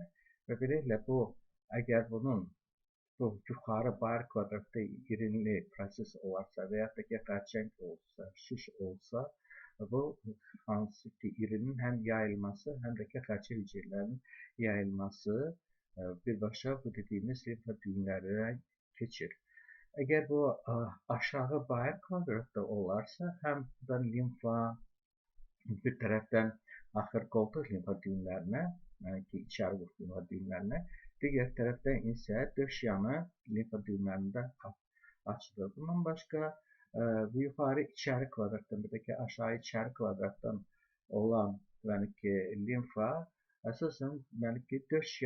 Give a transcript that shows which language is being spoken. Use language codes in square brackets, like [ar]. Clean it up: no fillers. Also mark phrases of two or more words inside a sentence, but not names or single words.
[az] Və beləliklə, bu, əgər bunun bu yuxarı bayır kvadratda irinli proses olarsa və yaxud da ki, xərçəng olsa, şiş olsa, bu hansı ki, irinin həm yayılması, həm də ki, xərçəng hüceyrələrinin yayılması birbaşa bu [tr] dediğimiz limfa düğümlerine [az] keçir. [tr] Eğer bu aşağı bayır kvadratda olarsa hem buradan limfa bir taraftan axır qoltuq limfa düğümlerine, yani ki içeri qoltuq limfa düğümlerine, diğer taraftan ise döş yanı limfa düğümlerinde açılır. Bundan başka bu yukarı içeri kvadrattan, bir de aşağı içeri kvadrattan olan yani ki limfa esasen yani ki döş